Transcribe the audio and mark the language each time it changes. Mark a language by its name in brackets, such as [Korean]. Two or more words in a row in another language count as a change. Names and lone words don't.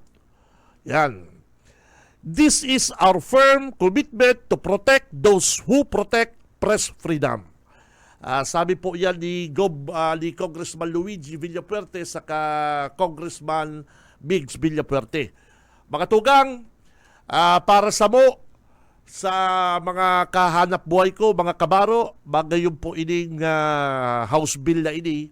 [Bikol] Yan. [English] This is our firm commitment to protect those who protect press freedom. [Filipino] Sabi po yan ni Congressman Luigi Villapuerte sa Congressman Migs Villapuerte. [Bikol] Mga tugang, para sa mo, sa mga kahanap buhay ko, mga kabaro, magayon po ining House Bill na ini.